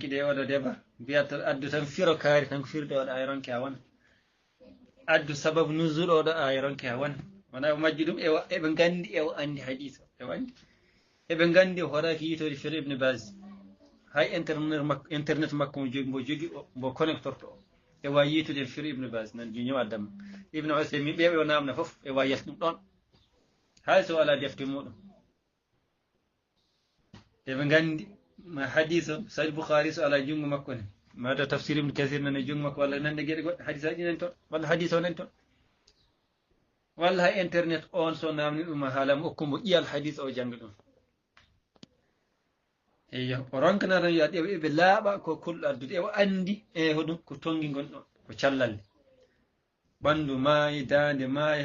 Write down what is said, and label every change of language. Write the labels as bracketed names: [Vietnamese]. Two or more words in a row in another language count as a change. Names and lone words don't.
[Fula] ɗe oɗo deba mbiyata addu tan firo kaari tan ko firde oɗo ayronke a wona addu sababu nuzul oɗo ayronke a wona wona o majji ɗum eɓe gandi ewo andi hadisa ewo andi eɓe gandi o horaki yitode fir Ibn Baz hay internet makko mbo jogi mbo connectorto o e wawi yitude fir Ibn Baz nan jiño addama Ibn Usaymin ɓeɓe o namna foof e wawi yalta ɗum ɗon hay so ala defte muɗum eɓe gandi ma hadis o Sahih Bukhari so ala jungo makko ne mata tafsir Ibn Kathir nane jungo makko walla nande gueɗe goɗɗe hadisaji nani toon walla hadis o nani toon walla hay internet on so namni ɗum haalama okkumbo ƴiyal hadis o jangga ɗum eyyo o ronkana tan wiya eɓe laaɓa ko kulɗo addude ewo andi e hoɗum ko tongi gonɗon ko callalle ɓandu maayi dande maayi